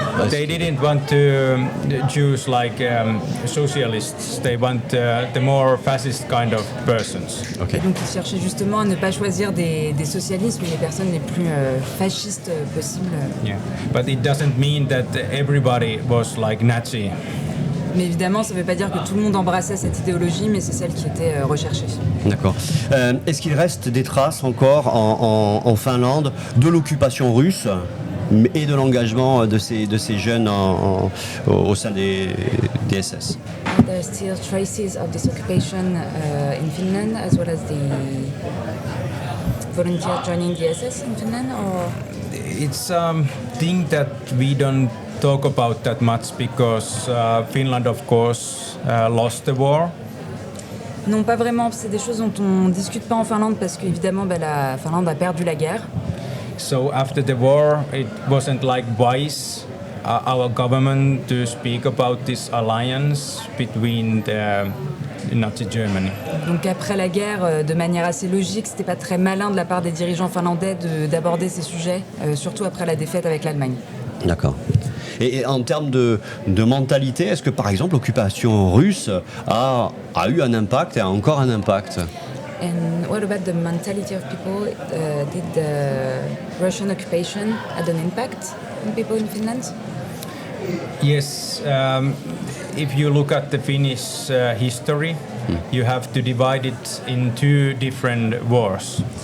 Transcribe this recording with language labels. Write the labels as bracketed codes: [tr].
[en] They didn't want to choose socialists. They want the more fascist kind of persons. Okay. [fr] Donc ils cherchaient justement à ne pas choisir des socialistes, mais les personnes les plus fascistes possibles. [en] Yeah, but it doesn't mean that everybody was like Nazi. [fr] Mais évidemment, ça ne veut pas dire que tout le monde embrassait cette idéologie, mais c'est celle qui était recherchée. D'accord. Est-ce qu'il reste des traces encore en Finlande de l'occupation russe et de l'engagement de ces jeunes au sein des SS? [en] There are still traces of this occupation in Finland, as well as the volunteers joining the SS in Finland, or It's thing that we don't talk about that much because Finland, of course, lost the war. [fr] non, pas vraiment. C'est des choses dont on discute pas en Finlande parce qu'évidemment, la Finlande a perdu la guerre. [en] So after the war, it wasn't wise our government to speak about this alliance between the Nazi Germany. [fr] Donc après la guerre, de manière assez logique, c'était pas très malin de la part des dirigeants finlandais d'aborder ces sujets, surtout après la défaite avec l'Allemagne. D'accord. Et en termes de mentalité, est-ce que par exemple l'occupation russe a eu un impact et a encore un impact? [en] And what about the mentality of people? Did the Russian occupation had an impact on people in Finland? Yes, if you look at the Finnish history, you have to divide it in two different wars.